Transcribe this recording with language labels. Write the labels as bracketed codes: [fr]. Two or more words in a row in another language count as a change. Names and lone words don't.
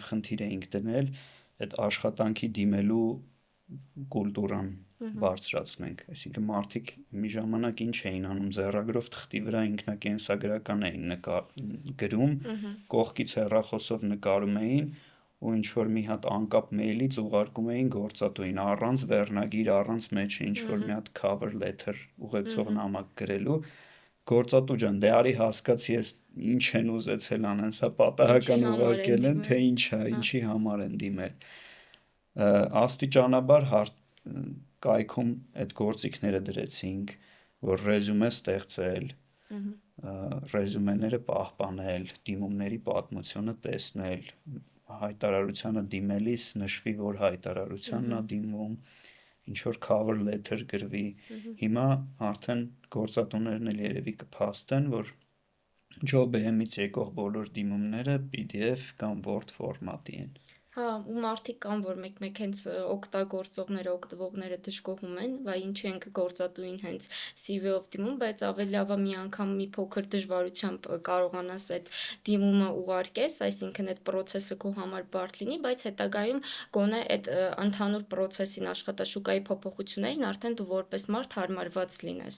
[hy] խնդիր էինք դնել այդ աշխատանքի դիմելու կուլտուրան բարձրացնենք, այսինքն մարդիկ մի ժամանակ ինչ էին անում, ձեռագրով թղթի վրա ինքնակենսագրական էին գրում, կողքից հեռախոսով նկարում էին ու ինչ որ մի հատ անկապ մեյլից ուղարկում էին գործատուին առանց վերնագիր, առանց մեջը ինչ որ մի հատ [en] cover letter [hy] ուղեկցող նամակ գրելու, գործատու ջան, դե արի հասկացի ես ինչ են ուզեցել անեն, սա պատահական ուղարկել են, թե ինչ է, ինչի համար են դիմել։ Աստիճանաբար կայքում այդ գործիքները դրեցինք, որ ռեզյումե ստեղծել, ռեզյումեները պահպանել, դիմումների պատմությունը տեսնել, հայտարարությանը դիմելիս նշվի, որ հայտարարությանն է դիմում, ինչ որ [en] cover letter [hy] գրվի։ Հիմա արդեն գործատուներն էլ երևի կփաստեն, որ Ջոբեյեմից եկող բոլոր դիմումները PDF կամ Word ֆորմատի են։ Հա, ու մարդիկ կան, որ մեկ-մեկ հենց օգտագործողները, օգտվողները դժգոհում են, վայ ինչու ենք գործատուին հենց CV-ով դիմում, բայց ավելի լավ է մի անգամ մի փոքր դժվարությամբ կարողանաս այդ դիմումը ուղարկես, այսինքն այդ process-ը քո համար բարդ լինի, բայց հետագայում գոնե այդ ընդհանուր process-ին աշխատաշուկայի փոփոխություններին արդեն դու որպես մարդ հարմարված լինես։